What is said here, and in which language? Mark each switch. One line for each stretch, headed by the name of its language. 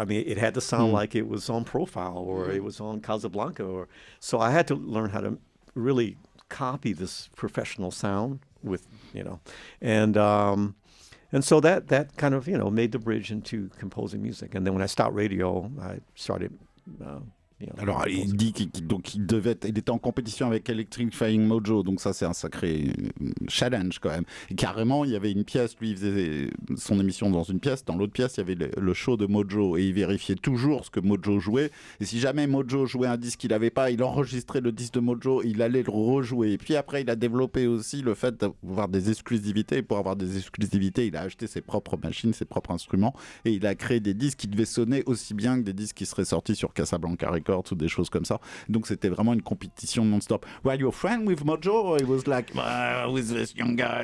English: I mean, it had to sound like it was on Profile or it was on Casablanca, so I had to learn how to really copy this professional sound with, and so that kind of, made the bridge into composing music. And then when I stopped radio, I started,
French: Alors, il dit qu'il était en compétition avec Electrifying Mojo, donc ça c'est un sacré challenge quand même. Et carrément, il y avait une pièce, lui il faisait son émission dans une pièce, dans l'autre pièce il y avait le show de Mojo et il vérifiait toujours ce que Mojo jouait. Et si jamais Mojo jouait un disque qu'il n'avait pas, il enregistrait le disque de Mojo, il allait le rejouer. Et puis après, il a développé aussi le fait d'avoir des exclusivités. Et pour avoir des exclusivités, il a acheté ses propres machines, ses propres instruments et il a créé des disques qui devaient sonner aussi bien que des disques qui seraient sortis sur Casablanca Records ou des choses comme ça. Donc c'était vraiment une compétition non-stop.
English: Were you a friend with Mojo, or it was like, with this young guy?